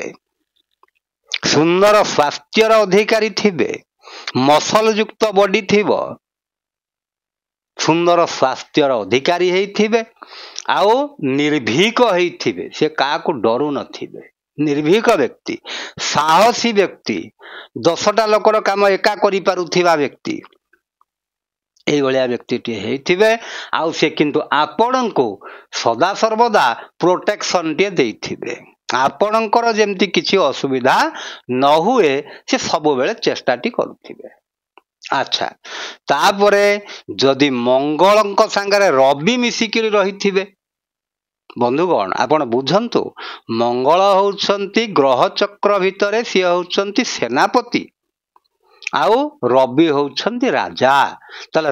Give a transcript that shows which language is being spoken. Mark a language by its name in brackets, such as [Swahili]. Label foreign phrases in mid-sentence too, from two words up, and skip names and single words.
[Odia] ସୁନ୍ଦର ସ୍ୱାସ୍ଥ୍ୟର ଅଧିକାରୀ ଥିବେ, ମସଲ ଯୁକ୍ତ ବଡି ଥିବ, ସୁନ୍ଦର ସ୍ୱାସ୍ଥ୍ୟର ଅଧିକାରୀ ହୋଇଥିବେ ଆଉ ନିର୍ଭୀକ ହୋଇଥିବେ, ସେ କାହାକୁ ଡରୁ ନଥିବେ, ନିର୍ଭୀକ ବ୍ୟକ୍ତି, ସାହସୀ ବ୍ୟକ୍ତି, 10ଟା ଲୋକର କାମ ଏକା କରି ପାରୁଥିବା ବ୍ୟକ୍ତି, ଏହି ଭଳିଆ ବ୍ୟକ୍ତିଟି ହୋଇଥିବେ। ଆଉ ସେ କିନ୍ତୁ ଆପଣଙ୍କୁ ସଦା ସର୍ବଦା ପ୍ରୋଟେକ୍ସନ ଟେ ଦେଉଥିବେ, ଆପଣଙ୍କର ଯେମିତି କିଛି ଅସୁବିଧା ନ ହୁଏ ସେ ସବୁ ବେଳେ ଚେଷ୍ଟାଟି କରୁଥିବେ। ଅଚ୍ଛା, ତାପରେ ଯଦି ମଙ୍ଗଳଙ୍କ ସଙ୍ଗରେ ରବି ମିଶିକିରି ରହିଥିବେ, ବନ୍ଧୁଗଣ ଆପଣ ବୁଝନ୍ତୁ ମଙ୍ଗଳ ହେଉଛନ୍ତି ଗ୍ରହ ଚକ୍ର ଭିତରେ, ସେ ହେଉଛନ୍ତି ସେନାପତି ଆଉ ରବି ହେଉଛନ୍ତି ରାଜା ତାହାଲେ